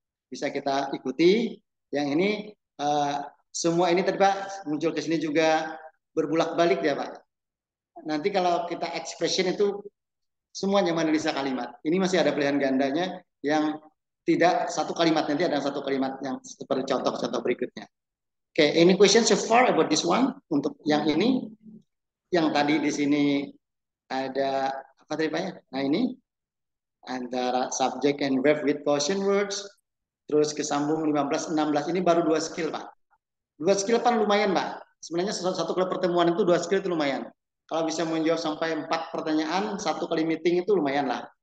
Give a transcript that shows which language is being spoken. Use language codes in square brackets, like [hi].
[id] Bisa kita ikuti. Yang ini semua ini tadi Pak muncul ke sini juga berbulak-balik ya Pak. Nanti kalau kita expression itu semuanya menganalisa kalimat. Ini masih ada pilihan gandanya yang tidak satu kalimat, nanti ada satu kalimat yang seperti contoh-contoh berikutnya. [en] Oke, any question so far about this one? [id] Untuk yang ini, yang tadi di sini ada apa tadi Pak ya? Nah ini antara [en] subject and verb with caution words, [id] terus kesambung 15, 16 ini baru 2 skill Pak. 2 skill kan lumayan Pak. Sebenarnya satu kali pertemuan itu 2 skill itu lumayan. Kalau bisa menjawab sampai 4 pertanyaan 1 kali meeting itu lumayan lah.